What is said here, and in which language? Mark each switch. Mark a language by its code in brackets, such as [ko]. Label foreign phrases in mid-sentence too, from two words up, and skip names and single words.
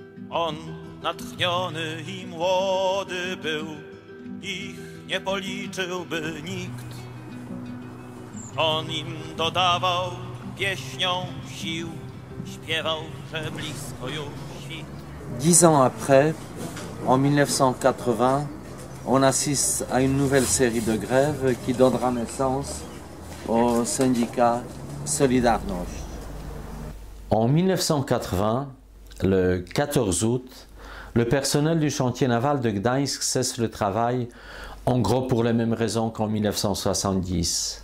[pl] On natchniony i młody był, ich nie policzyłby nikt. On im dodawał pieśnią sił, śpiewał, że blisko już świt. [fr] 10 ans après, en 1980, on assiste à une nouvelle série de grèves qui donnera naissance au syndicat Solidarność. En 1980, le 14 août, le personnel du chantier naval de Gdańsk cesse le travail, en gros pour les mêmes raisons qu'en 1970.